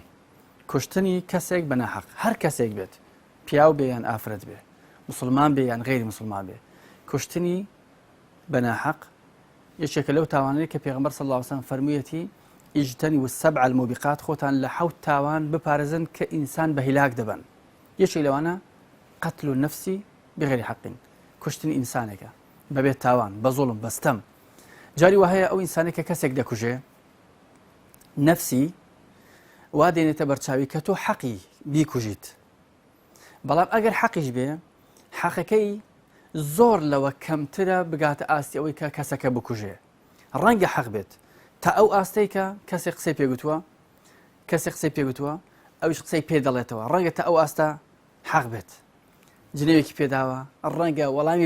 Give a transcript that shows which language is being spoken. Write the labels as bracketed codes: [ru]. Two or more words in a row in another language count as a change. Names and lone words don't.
[ckb] کوشتنی کەسێک بەناحەق، هەر کەسێک بێت، پیاو بێ یان ئافرەت بێ، مسلمان بێ یان غەیری مسلمان بێ، کوشتنی بەناحەق یەکێکە لەو تاوانەیە کە پێغەمبەر [ar] صلی الله علیه وسلم [ckb] فەرموویەتی [ar] ئیجتەنیبوا السەبع الموبقات [ckb] خۆتان لە 7 تاوان بپارێزن کە ئینسان بە هیلاک دەبن یەکێک لەوانە [ar] قتل النفس بغير حق [ckb] کوشتنی ئینسانێکە بەبێ تاوان بە زوڵم بەستەم جاری وهەیە ئەو ئینسانێکە کەسێک دەکوژێ نفسی وا دێنێتە بەرچاوی کە تۆ حەقی بیکوژیت بەڵام ئەگەر حەقیش بێ حەقەکەی زۆر لەوە کەمترە بگاتە ئاستی ئەوەی کە کەسەکە بکوژێ ڕەنگە حەق بێت تا ئەو ئاستەی کە کەسێک قسەی پێگوتووە ئەوش قسەی پێ دەڵێتەوە ڕەنگە تا ئەو ئاستە حەق بێت جنێوێکی پێداوە ڕەنگە وەڵامی